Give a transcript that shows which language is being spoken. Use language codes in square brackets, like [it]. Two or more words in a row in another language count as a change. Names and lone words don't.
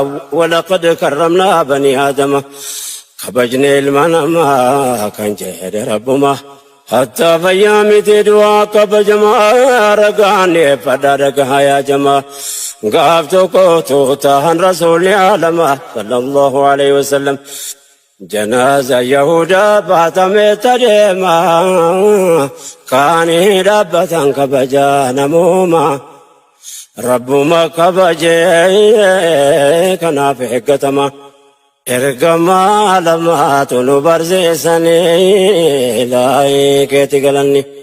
[ar] ولقد كرمنا بني آدم. [om] Kabajne ilma namaa kan jedhe rabbumaa. Hatta fayyamiti du'a kabajamaa ragaanni fadhaadhagaa yaa jamaa. Gaaf tokko tuutaan rasuulli alamaa [ar] صلى الله عليه وسلم. [om] Janaaza Yahudaa baatamee tadeemaa. Kaanii dhaabbatan kabajaa namoomaa. Rabbuma kabajee kanaaf eeggatamaa. Ergamaa lamaatu nu barsiisanii ilaahii keeti galanni.